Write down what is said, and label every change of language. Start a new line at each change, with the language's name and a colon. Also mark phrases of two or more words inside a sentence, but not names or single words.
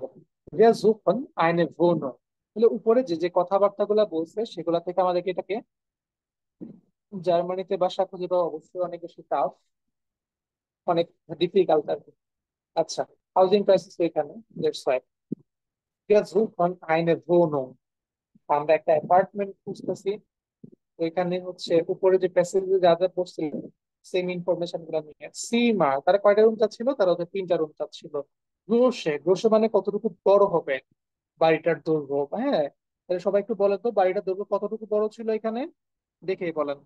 German: Wir suchen eine Wohnung,
Bangla: তাহলে উপরে যে যে কথাবার্তাগুলো বলছে সেগুলা থেকে আমাদেরকে এটাকে, জার্মানিতে বাসা খুঁজে পাওয়া অবশ্যই অনেক বেশি টাফ, অনেক ডিফিকাল্ট আর কি।
German: আচ্ছা,
English: housing crisis
German: এখানে,
English: that's why
German: wir suchen eine Wohnung,
Bangla: আমরা একটা অ্যাপার্টমেন্ট খুঁজতেছি। ওইখানে হচ্ছে উপরে যে প্যাসেজে যা যা পড়ছিল
English: same information
Bangla: গুলো নিয়ে সীমা, তারা কয়টা রুম চাচ্ছিল, তারা হচ্ছে তিনটা রুম চাচ্ছিল। গ্রোশে, গ্রোশে মানে কতটুকু বড় হবে বাড়িটার দৈর্ঘ্য, হ্যাঁ তাহলে সবাই একটু বলেন তো বাড়িটার দৈর্ঘ্য কতটুকু বড় ছিল এখানে, দেখেই বলেন।